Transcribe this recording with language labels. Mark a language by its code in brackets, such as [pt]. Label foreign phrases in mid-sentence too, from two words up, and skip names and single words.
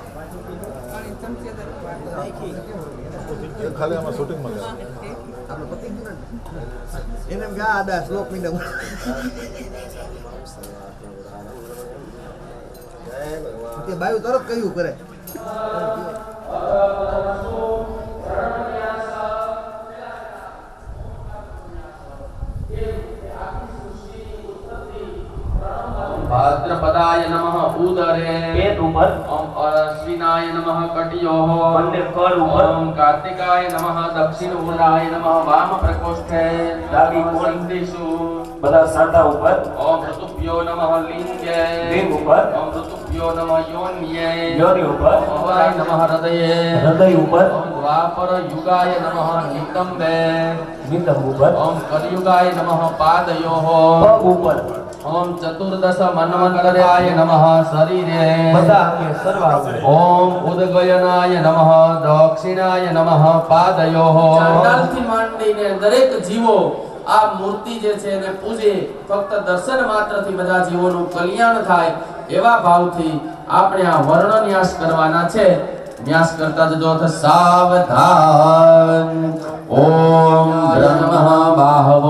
[gu] ખાલી આમાં શૂટિંગમાં લે. એને ગા આડા શ્લોક મીંડા તે બાયુ તરત કયું કરે. [sa] भाद्रपदाय नमः उदरे [gu] પેટ ઉપર. [sa] ओम अश्विनाय नमः कटयोः [gu] બંને કળ ઉપર. [sa] ओम कार्तिकाय नमः दक्षिण उराय नमः वाम प्रकोष्ठे [gu] ડાબી કોણ. [sa] संदिषु [gu] બધા સાંધા ઉપર. [sa] ओम ऋतुभ्यो नमः लिंगे [gu] લિંગ ઉપર. [sa] ओम ऋतुभ्यो नमः योन्ये [gu] યોની ઉપર. [sa] ओम हवाय नमः हृदये [gu] હૃદય ઉપર. [sa] ओम द्वापर युगाय नमः नितंबे [gu] નિતંબ ઉપર. [sa] ओम कलियुगाय नमः पादयोः [gu] પગ ઉપર. [sa] ओम चतुर्दश मन्वन्तराय नमः शरीरे [gu] બધા અંગે સર્વા અંગે. [sa] ओम उदगयनाय नमः दक्षिणाय नमः पादयोः [gu] ચાંડાલથી માંડીને દરેક જીવો આ મૂર્તિ જે છે એને પૂજે, ફક્ત દર્શન માત્રથી બધા જીવોનું કલ્યાણ થાય એવા ભાવથી આપણે આ વર્ણન્યાસ કરવાના છે. ન્યાસ કરતા જજો તો સાવધાન. [sa] ओम ब्रह्मः बाहवो